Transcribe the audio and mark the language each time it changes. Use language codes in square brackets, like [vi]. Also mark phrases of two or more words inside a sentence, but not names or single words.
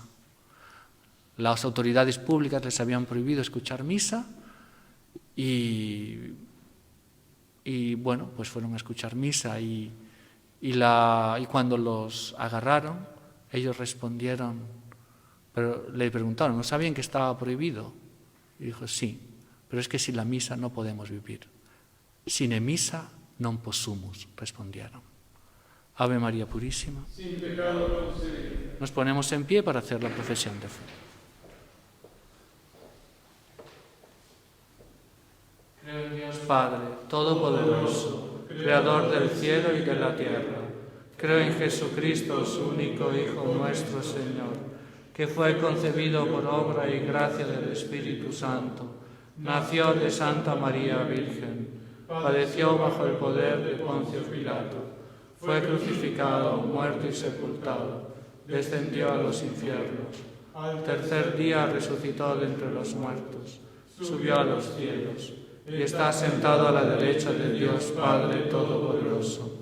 [es] Las autoridades públicas les habían prohibido escuchar misa y bueno, pues fueron a escuchar misa y cuando los agarraron, ellos respondieron, pero le preguntaron, ¿no sabían que estaba prohibido? Y dijo, sí, pero es que sin la misa no podemos vivir. [la] Sine misa non possumus, respondieron. [es] Ave María Purísima. Sin pecado concebida. Nos ponemos en pie para hacer la profesión de fe. Creo en Dios Padre, Todopoderoso, Creador del cielo y de la tierra. Creo en Jesucristo, su único Hijo, nuestro Señor, que fue concebido por obra y gracia del Espíritu Santo, nació de Santa María Virgen, padeció bajo el poder de Poncio Pilato, fue crucificado, muerto y sepultado, descendió a los infiernos, al tercer día resucitó de entre los muertos, subió a los cielos, y está sentado a la derecha de Dios Padre Todopoderoso.